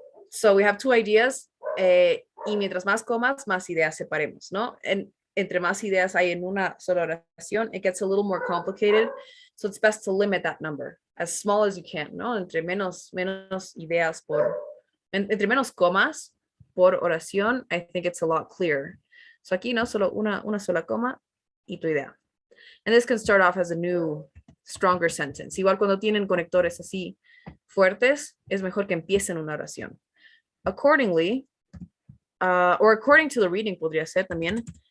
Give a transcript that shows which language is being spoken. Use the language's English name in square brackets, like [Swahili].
[English] So we have two ideas, [Spanish] y mientras más comas, más ideas separemos, ¿no? Entre más ideas hay en una sola oración, [English] it gets a little more complicated. So it's best to limit that number as small as you can, ¿no? [Spanish] Entre menos ideas entre menos comas por oración, [English] I think it's a lot clearer. [Spanish] So aquí, ¿no? Solo una sola coma y tu idea. [English] And this can start off as a new, stronger sentence. [Spanish] Igual cuando tienen conectores así fuertes, es mejor que empiecen una oración. [English] Accordingly, or according to the reading, [Spanish] podría ser también.